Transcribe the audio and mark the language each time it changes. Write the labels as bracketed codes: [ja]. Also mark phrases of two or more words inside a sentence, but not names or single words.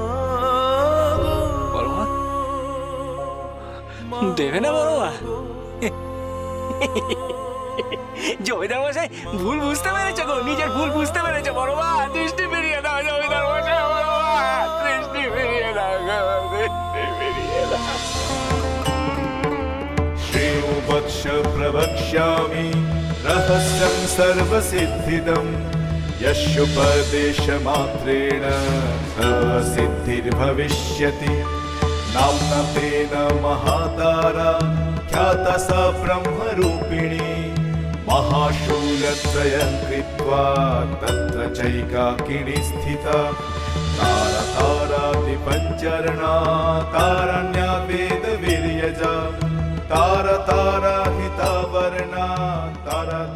[bn] বড় মা, দেবে না বড় মা? জমিদার মশাই ভুল বুঝতে পেরেছো গো, নিজের ভুল বুঝতে পেরেছো বড় মা। দৃষ্টি ফিরিয়ে দাও জমিদার মশাই, বড় মা দৃষ্টি ফিরিয়ে দাও গো, দৃষ্টি ফিরিয়ে দাও। [sa] श्रीवत्स प्रवक्ष्यामि रहस्यं सर्वसिद्धिदं यस्योपदेशमात्रेण सिद्धिर्भविष्यति। नाम्ना तेन महातारा ख्याता सा ब्रह्मरूपिणी। महाशूलत्रयं कृत्वा तत्र चैकाकिनी स्थिता। तारा तारादिपञ्चरणा तारण्या वेदवीर्यजा। तारा तारा हिता वर्णा तारा